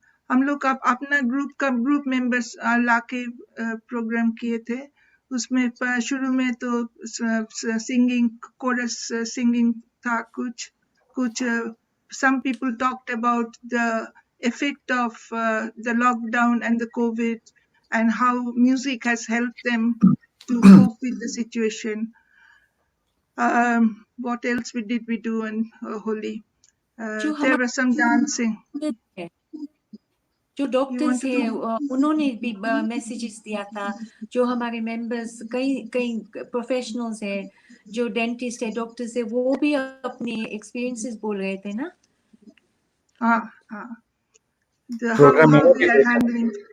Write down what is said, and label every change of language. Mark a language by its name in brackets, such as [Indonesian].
[Hindi] हम लोग अपना ग्रुप मेंबर्स लाके प्रोग्राम किए थे. उसमें शुरू में तो सिंगिंग, कोरस सिंगिंग था. [English] कुछ some people talked about the effect of the lockdown and the COVID, and how music has helped them to cope with the situation. What else did we do on Holi? There was some dancing. [Hindi] जो doctors है उन्होंने भी messages दिया था. जो हमारे members, कई professionals है, जो डेंटिस्ट है, डॉक्टर्स है, वो भी अपने एक्सपीरियंसेस बोल रहे थे ना. [English] How they are handling.